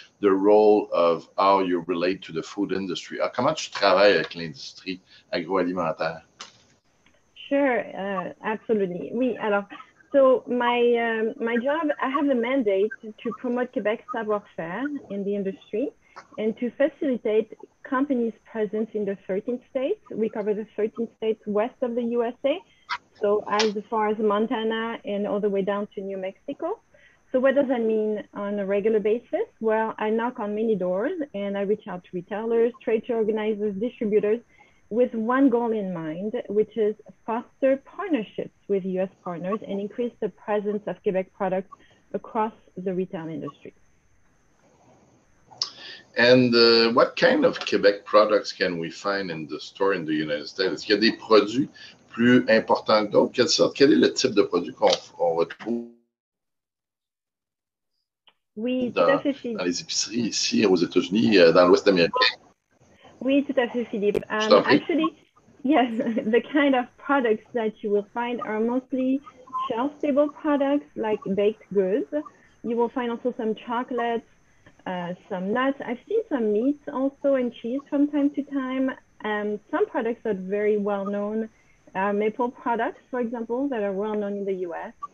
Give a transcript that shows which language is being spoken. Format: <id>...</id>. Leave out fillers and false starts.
<en>the role of how you relate to the food industry.</en> <fr>Alors, comment tu travailles avec l'industrie agroalimentaire?</fr> <en>Sure, absolutely.</en> <fr>Oui, alors,</fr> <en>so my job, I have a mandate to promote Quebec's savoir-faire in the industry and to facilitate companies' presence in the 13 states. We cover the 13 states west of the USA, so as far as Montana and all the way down to New Mexico. So what does that mean on a regular basis? Well, I knock on many doors and I reach out to retailers, trade show organizers, distributors with one goal in mind, which is foster partnerships with US partners and increase the presence of Quebec products across the retail industry. And what kind of Quebec products can we find in the store in the United States?</en> <fr>Est-ce qu'il y a des produits plus importants que d'autres? Quel est le type de produit qu'on retrouve dans les épiceries ici aux États-Unis, dans l'Ouest américain? Oui, tout à fait, Philippe.</fr> <en>Actually, yes, the kind of products that you will find are mostly shelf-stable products like baked goods. You will find also some chocolates, some nuts. I've seen some meats also and cheese from time to time. Some products that are very well known, maple products, for example, that are well known in the US.</en>